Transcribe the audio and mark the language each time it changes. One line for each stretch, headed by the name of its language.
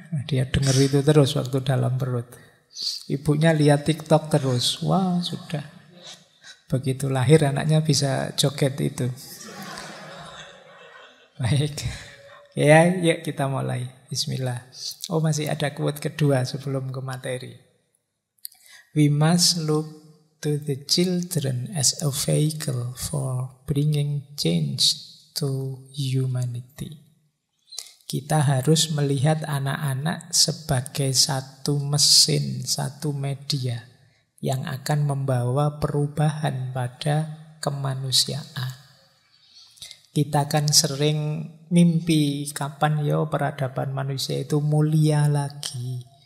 Indonesian: Dia dengar itu terus waktu dalam perut. Ibunya lihat TikTok terus. Wah, sudah. Begitu lahir anaknya bisa joget itu. Baik. Ya, yuk kita mulai. Bismillah. Oh, masih ada quote kedua sebelum ke materi.
English: We must look to the children as a vehicle for bringing change to humanity.
Indonesian: Kita harus melihat anak-anak sebagai satu mesin, satu media yang akan membawa perubahan pada kemanusiaan. Kita kan sering mimpi kapan peradaban manusia itu mulia lagi.